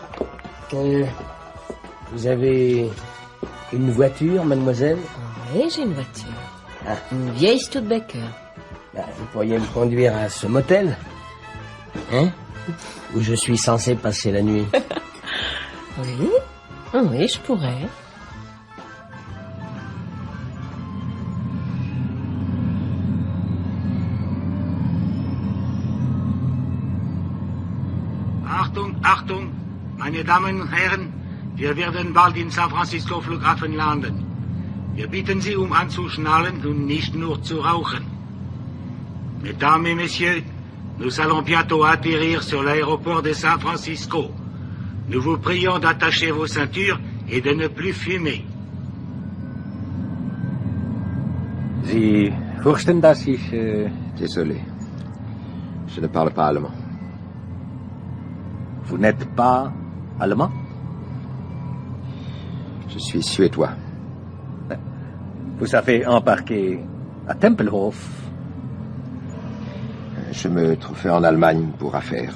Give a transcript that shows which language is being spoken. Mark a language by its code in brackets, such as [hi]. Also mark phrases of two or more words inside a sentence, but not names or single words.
[fr] Vous avez une voiture, mademoiselle? Oui, j'ai une voiture. Une vieille Studebaker. Vous pourriez me conduire à ce motel? Hein? Où je suis censé passer la nuit. Oui? Oui, je pourrais. [de] Achtung, meine Damen und Herren, wir werden bald in San Francisco Flughafen landen. Wir bitten Sie, anzuschnallen und nicht nur zu rauchen. [fr] Mesdames et Messieurs, nous allons bientôt atterrir sur l'aéroport de San Francisco. Nous vous prions d'attacher vos ceintures et de ne plus fumer. [de] Sie fürchten, dass ich... [fr] Désolé. Je ne parle pas allemand. Vous n'êtes pas allemand? Je suis suédois. Vous avez embarqué à Tempelhof? Je me trouvais en Allemagne pour affaires.